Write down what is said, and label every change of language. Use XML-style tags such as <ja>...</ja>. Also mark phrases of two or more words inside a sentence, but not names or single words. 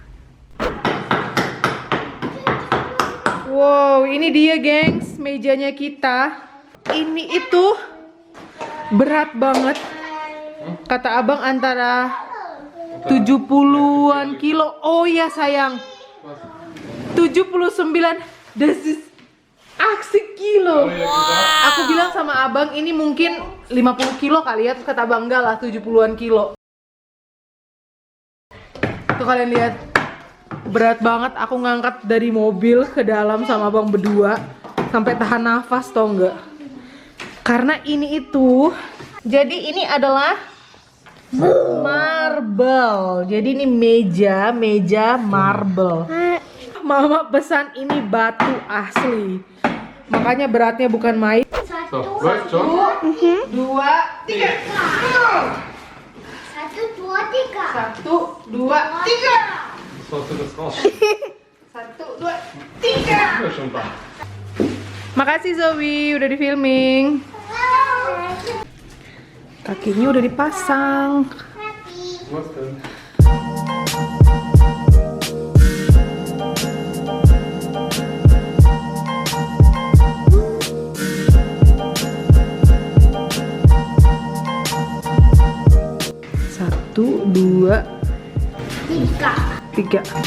<id>Wow, ini dia gengs, mejanya kita. Ini itu berat banget. Kata abang antara 70-an kilo. Oh ya sayang, 79.</id> <de>Das ist 80 kilo.</de> <id>Aku bilang sama abang ini mungkin 50 kilo kali ya. Terus kata abang enggak lah, 70-an kilo. Tuh kalian lihat, berat banget. Aku ngangkat dari mobil ke dalam sama abang berdua sampai tahan nafas tau nggak? Karena ini itu, jadi ini adalah marble. Jadi ini meja marble. Mama pesan ini batu asli, makanya beratnya bukan main.</id> <en>So, right, John? 2, 3. 1, 2, 3. 1, 2, 3. 1, 2, 3.</en> <de>So, hast du das raus? 1, 2, 3. Ja, schon da.</de> <id>Makasih Zoe, udah di filming. Kakinya udah dipasang.</id> <de>Was denn?</de> <id>Satu, dua, 3.</id>